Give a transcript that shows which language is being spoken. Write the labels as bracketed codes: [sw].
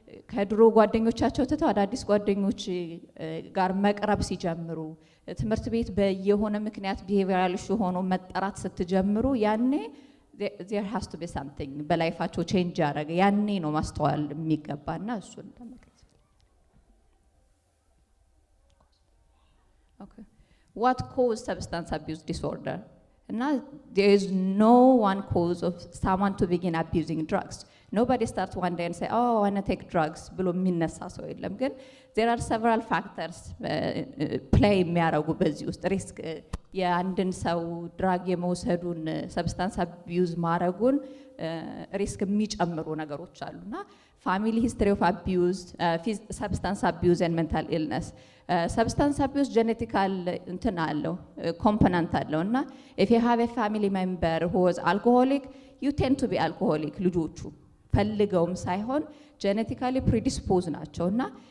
[am] ከድሮ ጓደኞቻቸው ትተው አዳዲስ ጓደኞች ጋር መቅረብ ሲጀምሩ ትምህርት ቤት በየሆነ ምክንያት ቢሄቪየራል ኢሹ ሆኖ መጠራት ስትጀምሩ ያኔ [en] there has to be something [am] በላይፋቸው ቼንጅ ያደረገ ያኔ ነው ማስተዋል የሚገባና እሱን ለመግለጽ። Okay. [en] What causes substance abuse disorder? And there is no one cause of someone to begin abusing drugs. Nobody starts one day and say, oh, I want to take drugs. [am] ብሎ የሚነሳ ሰው የለም። ግን [en] there are several factors play [am] የሚያደርጉ በዚህ ውስጥ ሪስክ የአንድን ሰው ድራግ የመውሰዱን ሰብስታንስ አቢዩዝ ማድረጉን ሪስክ የሚጨምሩ ነገሮች አሉና ፋሚሊ ሂስትሪ ኦፍ አቢዩዝ ሰብስታንስ አቢዩዝ ኤንድ ሜንታል ኢልነስ ሰብስታንስ አቢዩዝ ጄኔቲካል እንትን አለው ኮምፖነንት አለው እና [en] if you have a family member who was alcoholic you tend to be alcoholic [am] ልጆቹ ፈልገውም ሳይሆን ጄኔቲካሊ ፕሪዲስፖዝ ናቸው እና